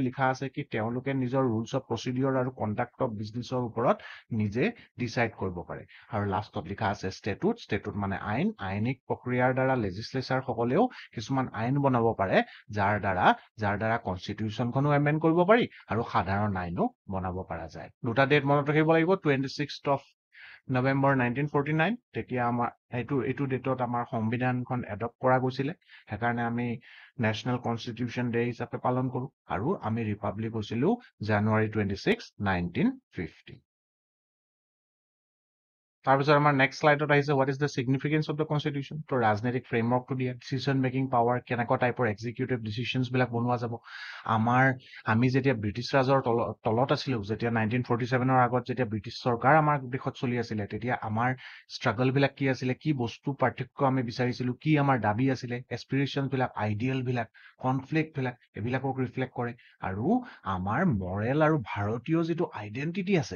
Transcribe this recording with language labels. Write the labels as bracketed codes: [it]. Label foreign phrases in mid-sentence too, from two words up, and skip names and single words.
[as] লিখা আছে কি তেওঁলোকে নিজৰ [en] rules of procedure [as] আৰু [en] conduct of business [as] ওপৰত নিজে ডিসাইড কৰিব পাৰে আৰু লাষ্টত লিখা আছে ষ্টেটুট মানে আইনিক প্ৰক্ৰিয়াৰ দ্বাৰা লেজিসলেচাৰ সকলেও কিছুমান আইন বনাব পাৰে যাৰ দ্বাৰা কনস্টিটিউশনখনো এমেন্ড কৰিব পাৰি আৰু সাধাৰণ আইনো বনাব পৰা যায় দুটা ডেট মনত ৰাখিব লাগিব [en] 26th of November 1949 [as] তেতিয়া আমাৰ এইটো ডেটত আমাৰ সংবিধানখন এডপ্ট কৰা গৈছিল হেকাৰণে আমি [en] National Constitution Day [as] হিচাপে পালন কৰো আৰু আমি ৰিপাব্লিক হৈছিলো জানুৱাৰী 26 1950 তাৰপিছত আমাৰ [en] next slide [as] আহিছে [en] what is the significance of the constitution [as] তো ৰাজনৈতিক ফ্ৰেমৱৰ্কটো দিয়া [en] decision making power [as] কেনেকুৱা টাইপৰ [en] executive decisions [as] বিলাক বনোৱা যাব আমি যেতিয়া ব্ৰিটিছ ৰাজৰ তলত আছিলো যেতিয়া 1947 ৰ আগত যেতিয়া ব্ৰিটিছ সৰকাৰ আমাৰ দেশত চলি আছিল তেতিয়া আমাৰ স্ট্ৰাগল বিলাক কি আছিল কি বস্তু পাৰ্থক্য আমি বিচাৰিছিলো কি আমাৰ দাবী আছিল এস্পিৰেশন বিলাক আইডিয়াল বিলাক কনফ্লিক্ট বিলাক এবিলাকক ৰিফ্লেক্ট কৰে আৰু আমাৰ মৰেল আৰু ভাৰতীয় যেটো আইডেন্টিটি আছে